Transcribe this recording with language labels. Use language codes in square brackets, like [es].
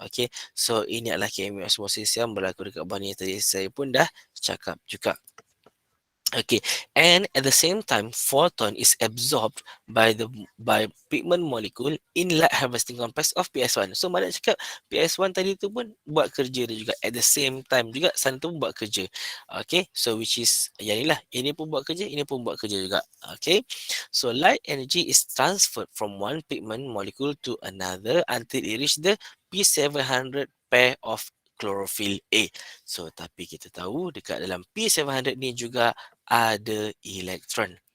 [ms] Okay, so ini adalah chemiosmosis yang berlaku dekat bawah ni. Tadi saya pun dah cakap juga. [en] Okay, and at the same time, photon is absorbed by pigment molecule in light harvesting complex of PS1. [ms] So mana cakap PS1 tadi tu pun buat kerja dia juga [en] at the same time [ms] juga sana tu pun buat kerja. Okay, [en] so which is [ms] yang inilah, ini pun buat kerja, ini pun buat kerja juga. [en] Okay, so light energy is transferred from one pigment molecule to another until it reach the P700 pair of chlorophyll A. [ms] So tapi kita tahu dekat dalam P700 ni juga ada elektron.